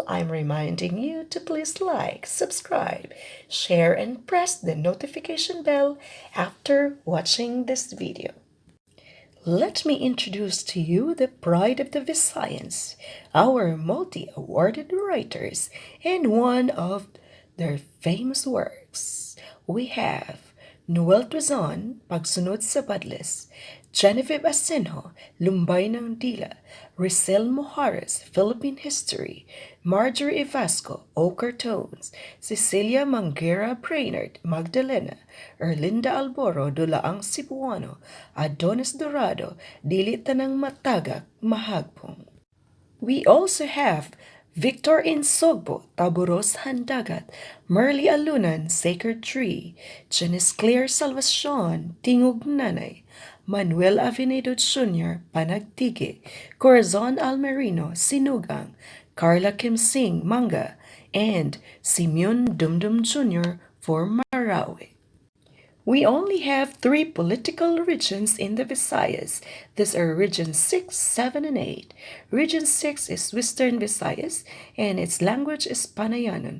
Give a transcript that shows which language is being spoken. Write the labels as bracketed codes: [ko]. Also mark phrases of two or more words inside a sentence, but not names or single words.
[en] I'm reminding you to please like, subscribe, share, and press the notification bell after watching this video. Let me introduce to you the pride of the Visayans, our multi-awarded writers, and one of their famous works. We have Noel Tuzon, Pagsunod sa Badles, Genevieve Asenjo, Lumbay ng Dila, Rizel Mojares, Philippine History, Marjorie Evasco, Ochre Tones, Cecilia Manguera Brainerd, Magdalena, Erlinda Alboro, Dulaang Cebuano, Adonis Dorado, Dili Tanang Matagak, Mahagpong. We also have Victor Insogbo, Taburos Handagat, Merly Alunan, Sacred Tree, Janice Claire Salvacion, Tingog Nanay, Manuel Avenedo Jr., Panagtige, Corazon Almerino, Sinugang, Carla Kim Singh, Manga, and Simeon Dumdum Jr. for Marawi. We only have 3 political regions in the Visayas. These are Region 6, 7, and 8. Region 6 is Western Visayas, and its language is Panayanon.